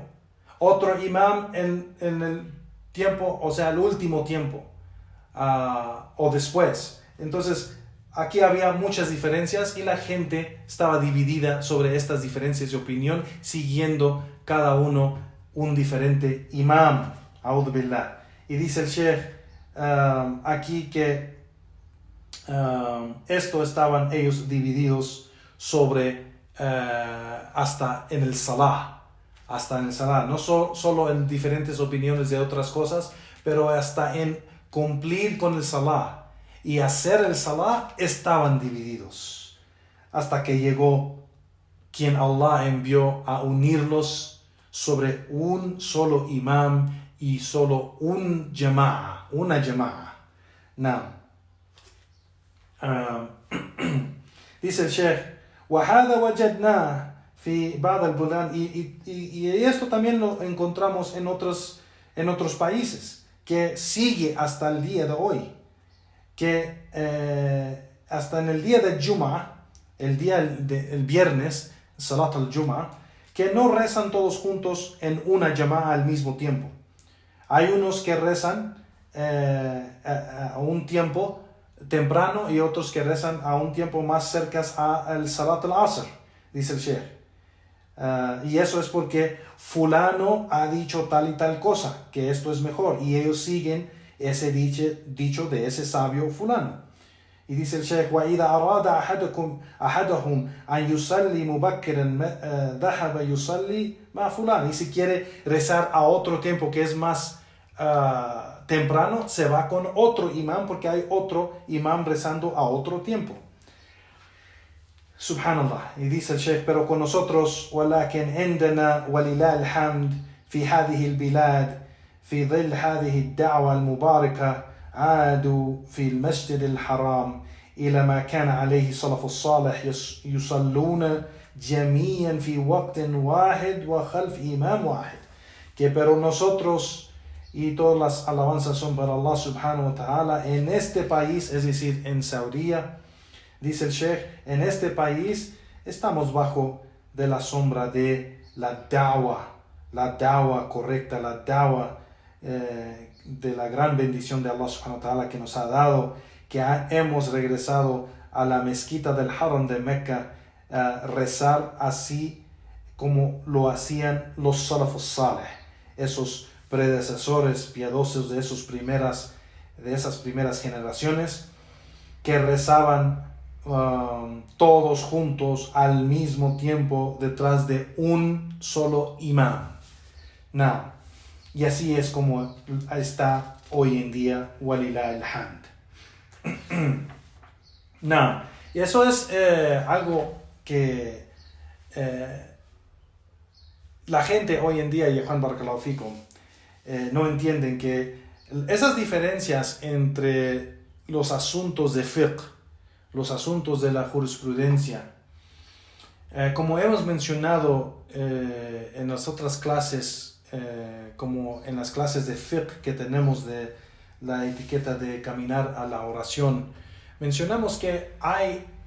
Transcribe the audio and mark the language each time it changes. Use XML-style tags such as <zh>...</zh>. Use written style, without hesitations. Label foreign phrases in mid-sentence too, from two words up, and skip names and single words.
<es>Otro imam en el tiempo, o sea, el último tiempo, o después. Entonces, aquí había muchas diferencias y la gente estaba dividida sobre estas diferencias de opinión, siguiendo cada uno un diferente imam.</es> <ar>أعوذ بالله.</ar> <es>Y dice el Sheikh aquí que esto estaban ellos divididos sobre hasta en el salah. Hasta en el salah, no solo en diferentes opiniones de otras cosas, pero hasta en cumplir con el salah y hacer el salah estaban divididos. Hasta que llegó quien Allah envió a unirlos sobre un solo imam y solo una jama'a. Now, dice el Sheikh,</es> <ar>وَهَذَا وَجَدْنَا في بعض البلدان,</ar> <es>y esto también lo encontramos en otros países, que sigue hasta el día de hoy, que hasta en el día de Jum'ah, el viernes,</es> <ar>صلاة الجمعة,</ar> <es>que no rezan todos juntos en una jama'a al mismo tiempo. Hay unos que rezan a un tiempo temprano y otros que rezan a un tiempo más cerca al</es> <ar>صلاة العصر,</ar> <es>dice el Sheikh. Y eso es porque fulano ha dicho tal y tal cosa, que esto es mejor, y ellos siguen ese dicho de ese sabio fulano. Y dice el Sheikh:</es> <ar>وَإِذَا أَرَادَ أَحَدُهُمْ أَنْ يُصَلِّي مُبَكِّرًا ذَهَبَ يُصَلِّي مَعَ فُلَانٍ.</ar> <es>Y si quiere rezar a otro tiempo que es más temprano, se va con otro imán porque hay otro imán rezando a otro tiempo. Subhanallah. Y dice el Sheikh: pero con nosotros,</es> <ar>ولكن عندنا ولله الحمد في هذه البلاد في ظل هذه الدعوة المباركة عادوا في المسجد الحرام إلى ما كان عليه السلف الصالح يصلون جميعا في وقت واحد وخلف إمام واحد.</ar> <es>Que pero nosotros, y todas las alabanzas son para</es> <ar>الله سبحانه وتعالى,</ar> <es>en este país, es decir, en Saudí, dice el Sheikh, en este país estamos bajo de la sombra de la da'wa correcta, la da'wa de la gran bendición de</es> <ar>الله سبحانه وتعالى</ar> <es>que nos ha dado, que hemos regresado a la mezquita del Haram de Mecca, rezar así como lo hacían los</es> <ar>السلف الصالح,</ar> <es>esos predecesores piadosos de esas primeras generaciones, que rezaban todos juntos al mismo tiempo detrás de un solo imán. Now, y así es como está hoy en día,</es> <ar>ولله الحمد.</ar> <es>Now, y eso es algo que la gente hoy en día, y Juan Barakallahu Fikum, no entienden que esas diferencias entre los asuntos de fiqh, los asuntos de la jurisprudencia, como hemos mencionado en las otras clases, como en las clases de fiqh que tenemos de la etiqueta de caminar a la oración, mencionamos que hay</es>